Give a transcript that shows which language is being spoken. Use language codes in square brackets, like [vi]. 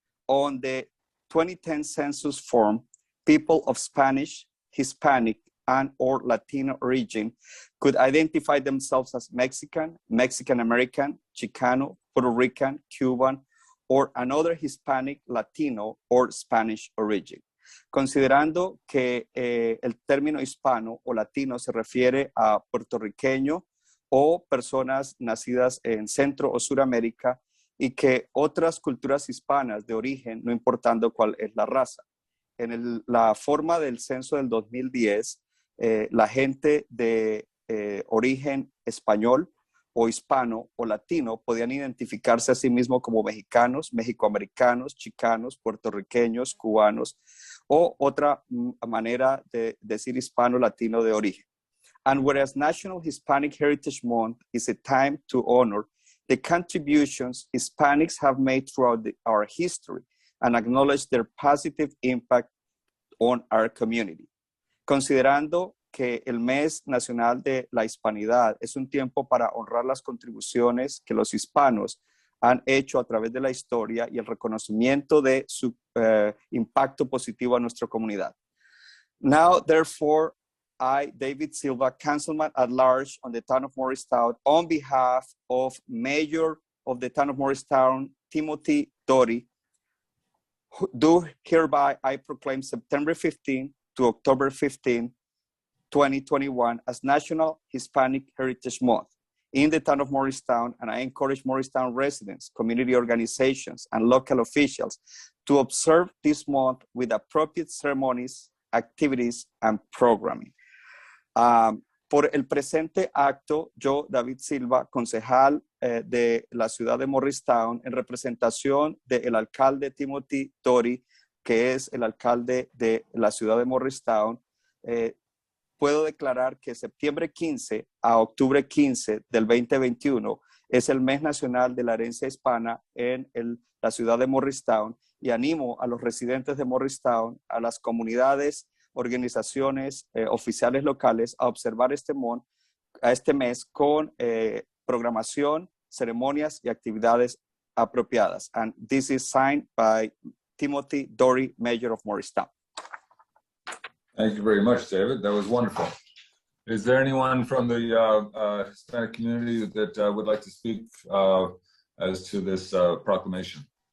[en] On the 2010 census form, people of Spanish, Hispanic, and or Latino origin could identify themselves as Mexican, Mexican American, Chicano, Puerto Rican, Cuban, or another Hispanic, Latino, or Spanish origin. [es] Considerando que el término hispano o latino se refiere a puertorriqueño o personas nacidas en Centro o Suramérica y que otras culturas hispanas de origen, no importando cuál es la raza. En la forma del censo del 2010, la gente de origen español o hispano o latino podían identificarse a sí mismos como mexicanos, mexicoamericanos, chicanos, puertorriqueños, cubanos o otra manera de decir hispano-latino de origen. [en] And whereas National Hispanic Heritage Month is a time to honor the contributions Hispanics have made throughout our history and acknowledge their positive impact on our community. [es] Considerando que el mes nacional de la hispanidad es un tiempo para honrar las contribuciones que los hispanos han hecho a través de la historia y el reconocimiento de su impacto positivo a nuestra comunidad. [en] Now, therefore, I, David Silva, Councilman at Large on the town of Morristown, on behalf of Mayor of the town of Morristown, Timothy Doty, do hereby I proclaim September 15 to October 15, 2021 as National Hispanic Heritage Month in the town of Morristown, and I encourage Morristown residents, community organizations, and local officials to observe this month with appropriate ceremonies, activities, and programming. [es] Por el presente acto, yo, David Silva, concejal de la ciudad de Morristown, en representación del alcalde Timothy Doty, que es el alcalde de la ciudad de Morristown, puedo declarar que septiembre 15 a octubre 15 del 2021 es el mes nacional de la herencia hispana en la ciudad de Morristown y animo a los residentes de Morristown, a las comunidades, organizaciones oficiales locales a observar este mes con programación, ceremonias y actividades apropiadas. [en] And this is signed by Timothy Doty, Mayor of Morristown. Thank you very much, David. That was wonderful. Is there anyone from the Hispanic community that would like to speak as to this proclamation?